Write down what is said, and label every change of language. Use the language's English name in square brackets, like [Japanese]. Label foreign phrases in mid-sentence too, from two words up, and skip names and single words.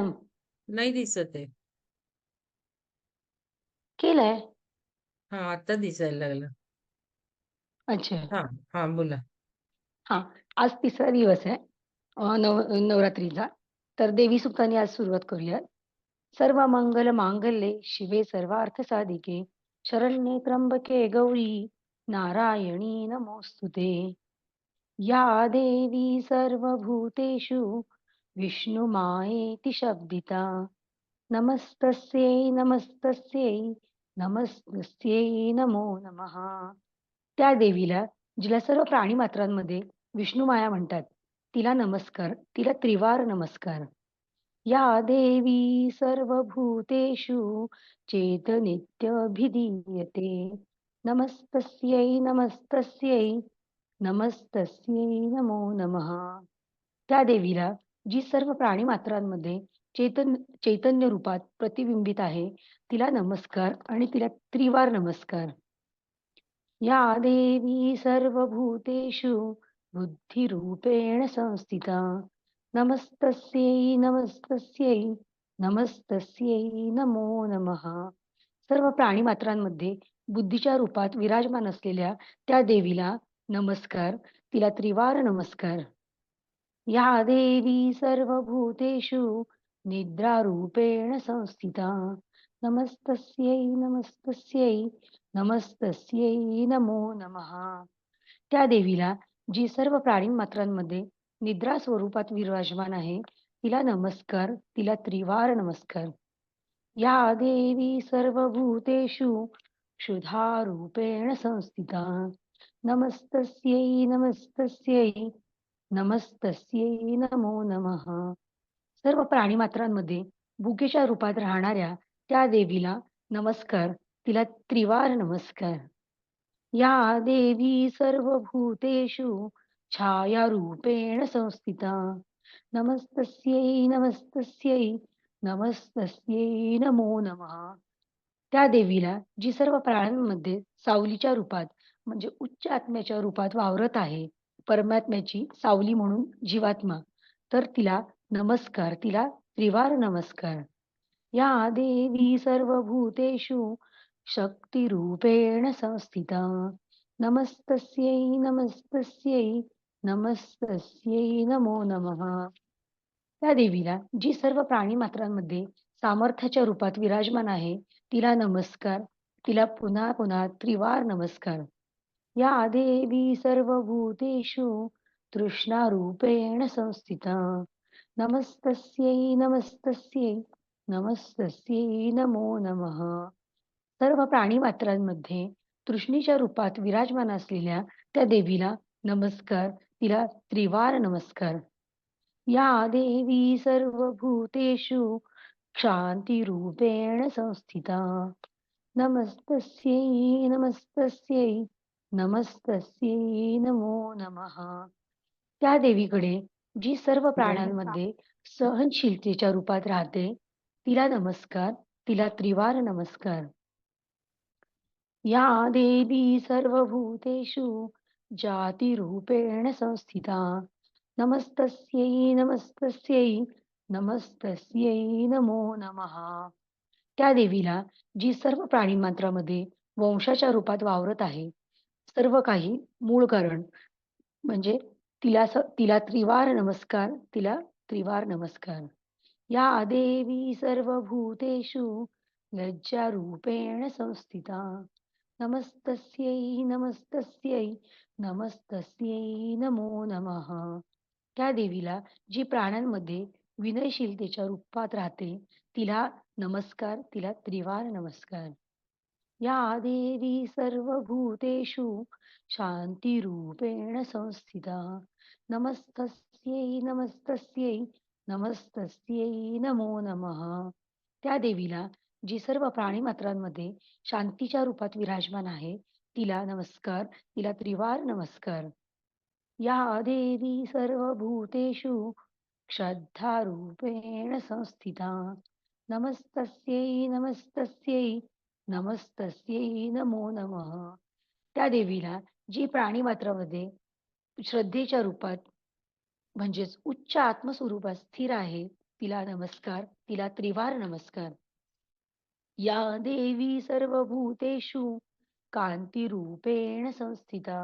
[Marathi] नाही दिसत आहे. केलाय. हा, आता दिसायला लागला. अच्छा. हा बोला. हा, आज तिसरा दिवस आहे नवरात्रीचा. तर देवी सुक्तांनी आज सुरुवात करूया. [Sanskrit] सर्व मंगल मांगल्ये शिवे सर्वार्थ साधिके शरण्ये त्र्यंबके गौरी नारायणी नमोस्तुते. या देवी सर्वभूतेषु विष्णुमायेति शब्दिता. नमस्तस्यै नमस्तस्यै नमस्तस्यै नमो नमः. [Marathi] त्या देवीला जिला सर्व प्राणीमात्रांमध्ये विष्णुमाया म्हणतात, तिला नमस्कार, तिला त्रिवार नमस्कार. [Sanskrit] या देवी सर्वभूतेषु चेतनित्यभिधीयते. नमस्तस्यै नमस्तस्यै नमस्तस्यै नमो नमः. [Marathi] त्या देवीला जी सर्व प्राणीमात्रांमध्ये चैतन्य रूपात प्रतिबिंबित आहे, तिला नमस्कार आणि तिला त्रिवार नमस्कार. [Sanskrit] या देवी सर्वभूतेषु बुद्धिरूपेण संस्थिता. नमस्तस्यै नमस्तस्यै नमस्तस्यै नमो नमः. [Marathi] सर्व प्राणीमात्रांमध्ये बुद्धीच्या रूपात विराजमान असलेल्या त्या देवीला नमस्कार, तिला त्रिवार नमस्कार. [Sanskrit] या देवी सर्वभूतेषु निद्रारूपेण संस्थिता. नमस्तस्यै नमस्तस्यै नमस्तस्यै नमो नमः. [Marathi] त्या देवीला जी सर्व प्राणीमात्रांमध्ये निद्रा स्वरूपात विराजमान आहे, तिला नमस्कार, तिला त्रिवार नमस्कार. [Sanskrit] या देवी सर्वभूतेषु क्षुधारूपेण संस्थिता. नमस्तस्यै नमस्तस्यै नमस्तस्यै नमो नमः. [Marathi] सर्व प्राणीमात्रांमध्ये भुकेच्या रूपात राहणाऱ्या त्या देवीला नमस्कार, तिला त्रिवार नमस्कार. [Sanskrit] या देवी सर्वभूतेषु छायारूपेण संस्थिता. नमस्तस्यै नमस्तस्यै नमस्तस्यै नमो नमः. [Marathi] त्या देवीला जी सर्व प्राण्यांमध्ये सावलीच्या रूपात म्हणजे उच्च आत्म्याच्या रूपात वावरत आहे, परमात्म्याची सावली म्हणून जीवात्मा, तर तिला नमस्कार, तिला त्रिवार नमस्कार. [Sanskrit] या देवी सर्वभूतेषु शक्तिरूपेण संस्थिता. नमस्तस्यै नमस्तस्यै नमस्तस्यै नमो नमः. [Marathi] त्या देवीला जी सर्व प्राणीमात्रांमध्ये सामर्थ्याच्या रूपात विराजमान आहे, तिला नमस्कार, तिला पुन्हा पुन्हा त्रिवार नमस्कार. [Sanskrit] या देवी सर्वभूतेषु तृष्णारूपेण संस्थिता. नमस्तस्यै नमस्तस्यै नमस्तस्यै नमो नमः. [Marathi] सर्व प्राणीमात्रांमध्ये तृष्णेच्या रूपात विराजमान असलेल्या त्या देवीला नमस्कार, तिला त्रिवार नमस्कार. [Sanskrit] या देवी सर्वभूतेषु क्षान्तिरूपेण संस्थिता. नमस्तस्यै नमस्तस्यै नमस्तस्यै नमो नमः. [Marathi] त्या देवीकडे जी सर्व प्राण्यांमध्ये सहनशीलतेच्या रूपात राहते, तिला नमस्कार, तिला त्रिवार नमस्कार. [Sanskrit] या देवी सर्वभूतेषु जातिरूपेण संस्थिता. नमस्तस्यै नमस्तस्यै नमस्तस्यै नमो नमः. [Marathi] त्या देवीला जी सर्व प्राणीमात्रामध्ये वंशाच्या रूपात वावरत आहे, सर्व काही मूळ कारण म्हणजे तिला त्रिवार नमस्कार, तिला त्रिवार नमस्कार. [Sanskrit] या देवी सर्वभूतेषु लज्जारूपेण संस्थिता. नमस्तस्यै नमस्तस्यै नमस्तस्यै नमो नमः. [Marathi] त्या देवीला जी प्राण्यांमध्ये विनयशीलतेच्या रूपात राहते, तिला नमस्कार, तिला त्रिवार नमस्कार. [Sanskrit] या देवी सर्वभूतेषु शान्तिरूपेण संस्थिता. नमस्तस्यै नमस्तस्यै नमस्तस्यै नमो नमः. [Marathi] त्या देवीला जी सर्व प्राणीमात्रांमध्ये शांतीच्या रूपात विराजमान आहे, तिला नमस्कार, तिला त्रिवार नमस्कार. [Sanskrit] या देवी सर्वभूतेषु श्रद्धारूपेण संस्थिता. नमस्तस्यै नमस्तस्यै नमस्तस्यै नमो नमः. [Marathi] त्या देवीला जी प्राणीमात्रामध्ये श्रद्धेच्या रूपात म्हणजेच उच्च आत्मस्वरूपात स्थिर आहे, तिला नमस्कार, तिला त्रिवार नमस्कार. [Sanskrit] या देवी सर्वभूतेषु कान्तिरूपेण संस्थिता.